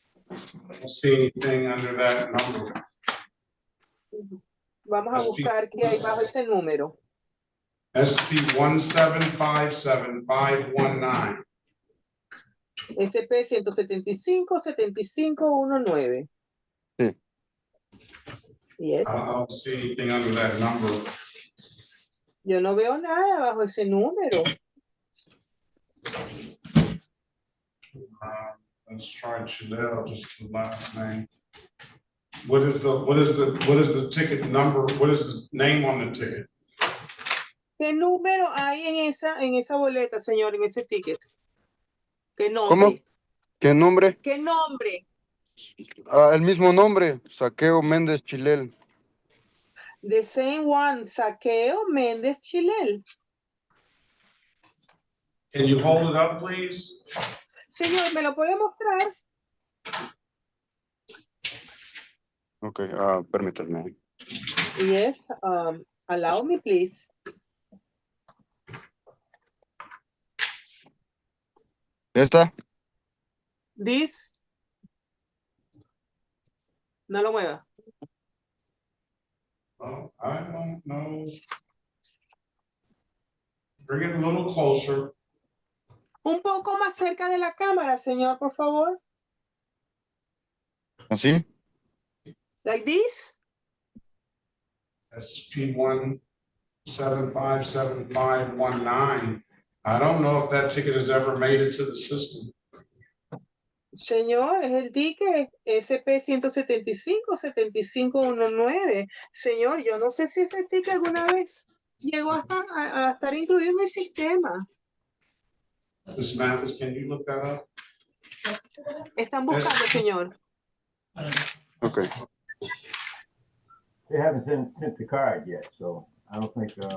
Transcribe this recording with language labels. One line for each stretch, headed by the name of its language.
English: I don't see anything under that number.
Spanish: Vamos a buscar qué hay bajo ese número. SP 1757519. SP 175 7519. Sí.
English: Yes. I don't see anything under that number.
Spanish: Yo no veo nada bajo ese número.
English: Let's try Chanel, just the last name. What is the ticket number? What is the name on the ticket?
Spanish: ¿Qué número hay en esa boleta, señor, en ese ticket? ¿Qué nombre? ¿Cómo? ¿Qué nombre? ¿Qué nombre? El mismo nombre, Saqueo Méndez Chilel.
English: The same one, Saqueo Méndez Chilel. Can you hold it up, please?
Spanish: Señor, ¿me lo puede mostrar? Ok, permítame.
English: Yes, allow me, please.
Spanish: ¿Esta?
English: This.
Spanish: No lo mueva.
English: Oh, I don't know. Bring it a little closer.
Spanish: Un poco más cerca de la cámara, señor, por favor. ¿Así?
English: Like this. SP 1757519. I don't know if that ticket has ever made it to the system.
Spanish: Señor, es el ticket SP 175 7519. Señor, yo no sé si ese ticket alguna vez llegó a estar incluido en el sistema.
English: Mrs. Mathis, can you look that up?
Spanish: Están buscando, señor. Ok.
English: They haven't sent the card yet, so I don't think.